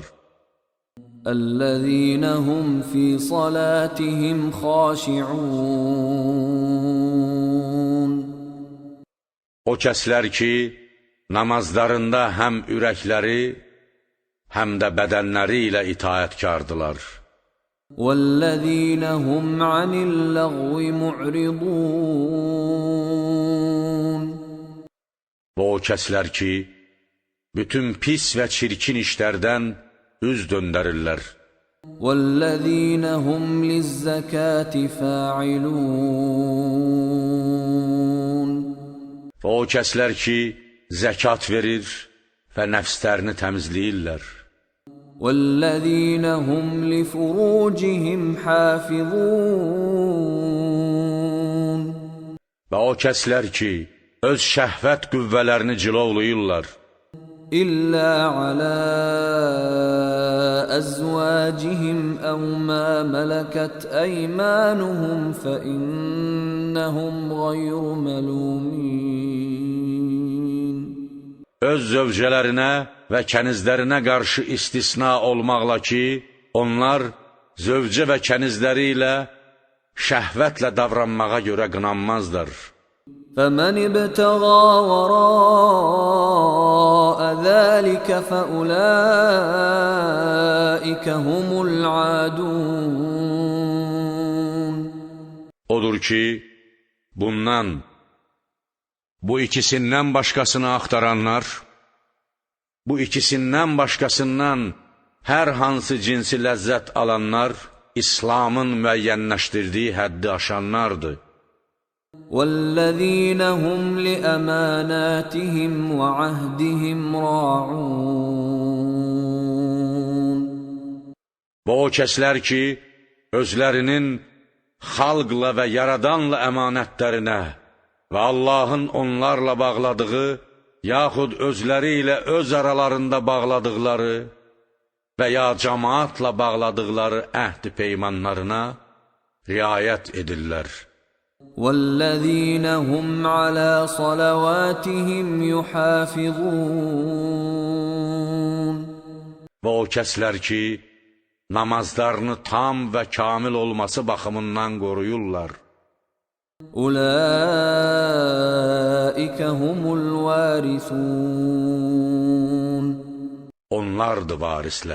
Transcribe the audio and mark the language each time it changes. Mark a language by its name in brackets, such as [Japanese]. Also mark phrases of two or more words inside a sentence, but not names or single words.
[Arabic] الذين هم في صلاتهم خاشعون. [Azerbaijani] O kəslər ki, namazlarında həm ürəkləri, həm də bədənləri ilə itaətkardılar. [Arabic] وَالَّذِينَ هُمْ عَنِ اللَّغْوِ مُعْرِضُونَ. [Azerbaijani] Və o kəslər ki, bütün pis və çirkin işlərdən üz döndərirlər. [Arabic] وَالَّذِينَ هُمْ لِلزَّكَاةِ فَاعِلُونَ. [Azerbaijani] Və o kəslər ki, zəkat verir və nəfslərini təmizləyirlər. [Arabic] وَالَّذِينَ هُمْ لِفُرُوجِهِمْ حَافِظُونَ. [Azerbaijani] Və o kəslər ki, öz şəhvət qüvvələrini cilovlayırlar. [Arabic] إلا على أزواجهم أو ما ملكت أيمانهم فإنهم غير ملومين. [Azerbaijani] Öz zövcələrinə və kənizlərinə qarşı istisna olmaqla ki, onlar zövcə və kənizləri ilə şəhvətlə davranmağa görə qınanmazlar. [Arabic] فَمَنِ ابْتَغَى وَرَاءَ ذَلِكَ فَأُولَٰئِكَ هُمُ الْعَادُونَ. [Azerbaijani] Odur ki, bu ikisindən başqasını axtaranlar, bu ikisindən başqasından hər hansı cinsi ləzzət alanlar, İslamın müəyyənləşdirdiyi həddi aşanlardır. [Arabic] وَالَّذِينَ هُمْ لِأَمَانَاتِهِمْ وَعَهْدِهِمْ رَاعُونَ. [Azerbaijani] Və o kəslər ki, özlərinin xalqla və yaradanla əmanətlərinə və Allahın onlarla bağladığı, yaxud özləri ilə öz aralarında bağladıqları və ya cəmaatla bağladıqları əhd-i peymanlarına riayət edirlər. [Arabic] وَالَّذِينَ هُمْ عَلَى صَلَوَاتِهِمْ يُحَافِظُونَ. [Azerbaijani] Və o kəslər ki, namazlarını tam və kamil olması baxımından qoruyurlar. [Arabic] أُولَٰئِكَ هُمُ الْوَارِثُونَ. [Azerbaijani] Onlardır varislər.